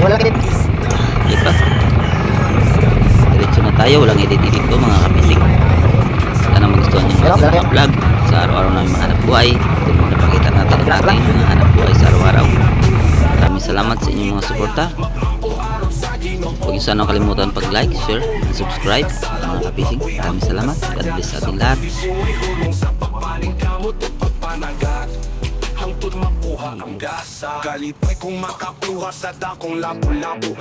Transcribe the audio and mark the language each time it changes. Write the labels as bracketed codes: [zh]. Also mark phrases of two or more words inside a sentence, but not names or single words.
[tl] Lipat. Diretso na tayo. Walang edit-edit to mga ka-fishing. Sana magustuhan nyo mga vlog sa araw-araw namin mga hanap buhay. Ito mga napakita natin ang ating mga hanap buhay sa araw-araw. Maraming salamat sa inyong mga suporta. Huwag nyo sana kalimutan pag- [en] like, share, and subscribe [tl] mga ka-fishing. Maraming salamat. [en] God bless [tl] sa ating lahat. [ceb] Hangtod makuha ang gasa. Kalipay kung makakuha sa dakong labo-labo.